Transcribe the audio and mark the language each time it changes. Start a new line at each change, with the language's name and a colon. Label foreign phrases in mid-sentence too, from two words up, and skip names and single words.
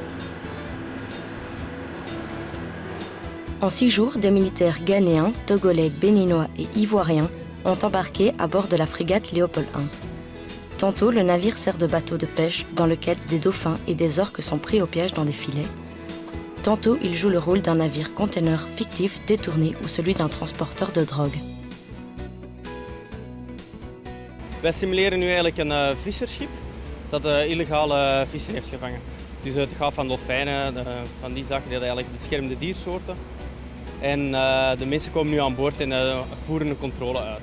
French: En 6 jours, des militaires ghanéens, togolais, béninois et ivoiriens ont embarqué à bord de la frégate Léopold I. Tantôt, le navire sert de bateau de pêche dans lequel des dauphins et des orques sont pris au piège dans des filets. Tantôt, il joue le rôle d'un navire container fictif détourné ou celui d'un transporteur de drogue.
Dutch: Wij simuleren nu eigenlijk een visserschip dat illegale vissen heeft gevangen. Dus het gaat van dolfijnen, van die zaken, die eigenlijk beschermde diersoorten. En de mensen komen nu aan boord en voeren een controle uit.